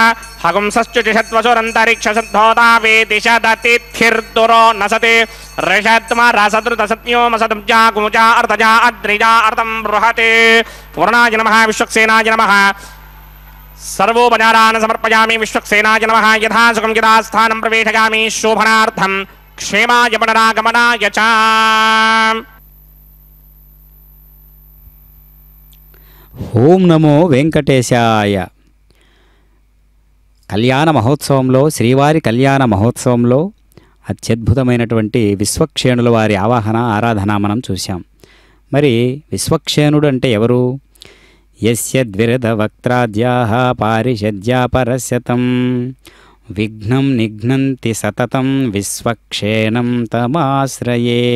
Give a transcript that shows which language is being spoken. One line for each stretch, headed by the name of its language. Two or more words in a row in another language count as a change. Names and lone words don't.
Sanskrit: हगुंसश्चुषत्वसुरन्तरिक्षसद्धोतावेतिशदतिथिर्दुरो नसते ऋषत्मरसदृतसत्योमसदब्जा कुमुजा अर्धजा अद्रिजा अर्धं बृहते वरुणाय नमः विश्वक्सेनाय नमः सर्वोपचारान् समर्पयामि विश्वक्सेनाय नमः यथा सुखं यथा स्थानं प्रवेशयामि शोभनार्थं क्षेमाय पुनरागमनाय च। ఓం నమో వెంకటేశాయ.
Telugu: కళ్యాణ మహోత్సవంలో శ్రీవారి కళ్యాణ మహోత్సవంలో అత్యద్భుతమైనటువంటి విశ్వక్షేణుల వారి ఆవాహన ఆరాధన మనం చూశాం. మరి విశ్వక్షేణుడు అంటే ఎవరు?
Sanskrit: యస్య ద్విరద వక్త్రాద్యాః పారిషద్యా పరస్యతం విఘ్నం నిఘ్నంతి సతతం విశ్వక్షేణం తమాశ్రయే.